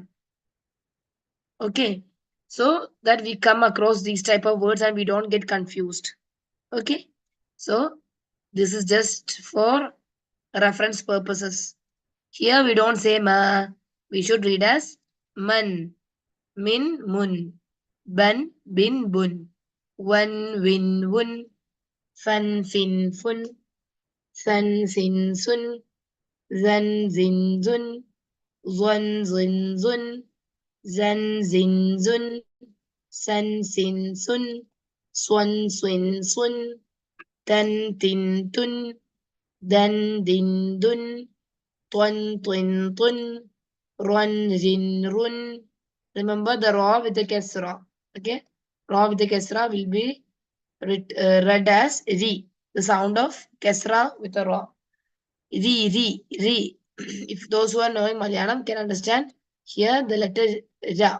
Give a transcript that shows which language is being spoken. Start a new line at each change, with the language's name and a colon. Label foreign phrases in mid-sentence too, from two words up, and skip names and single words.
English: Okay, so that we come across these type of words and we don't get confused. Okay, so this is just for reference purposes. Here we don't say ma. We should read as man, min, mun, ban, bin, bun, wan, win, wun, fan, fin, fun, san, sin, sun, zan, zin, zun, zon, zin, zun, zan, zin, zun, san, sin, sun, swan, swin, sun, tan, tin, tun, dan, din, dun, tun, twin, tun, run, rin, run. Remember the raw with the kesra. Okay, raw with the kesra will be read as ri. The sound of kesra with a raw. Ri, ri, ri. If those who are knowing Malayalam can understand, here the letter ra.